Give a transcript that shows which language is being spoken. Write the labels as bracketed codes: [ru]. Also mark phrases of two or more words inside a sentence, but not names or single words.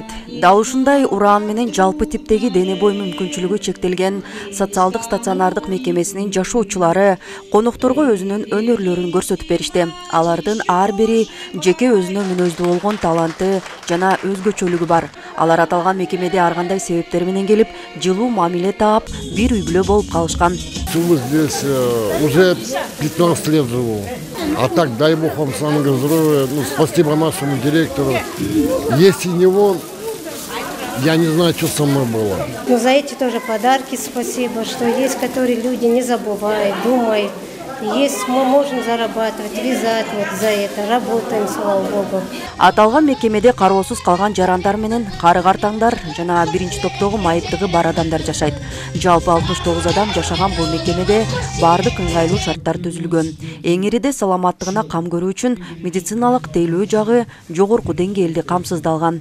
[ky] Дал ушундай ураан менен жалпы типтеги дене бой мүмкүнчүлүгү чектелген социалдык стационардык мекемесинин жашоочулары конокторго өзүнүн өнөрлөрүн көрсөтүп беришти. Алардын ар бири жеке өзүнө мүнөздүү болгон таланты жана өзгөчөлүгү бар. Алар аталган мекемеде ар кандай себептер менен келип, жылуу мамиле таап, бир үй бүлө болуп калышкан. [ru] Здесь уже 15 лет живу. А так, дай бог вам самого здоровья. Спасибо нашему директору. Если не он, я не знаю, что со мной было. За эти тоже подарки спасибо, что есть, которые люди не забывают, думают. Есть, мы можем зарабатывать, вязать вот за это, работаем, слава богу. [ky] Аталган мекемеде кароосуз калган жарандар менен кары-картаңдар жана биринчи топтогу майыптыгы бар адамдар жашайт. Жалпы 69 адам жашаган бул мекемеде баардык ыңгайлуу шарттар түзүлгөн. Эң ириде саламаттыгына кам көрүү үчүн медициналык тейлөө жагы жогорку деңгээлде камсыздалган.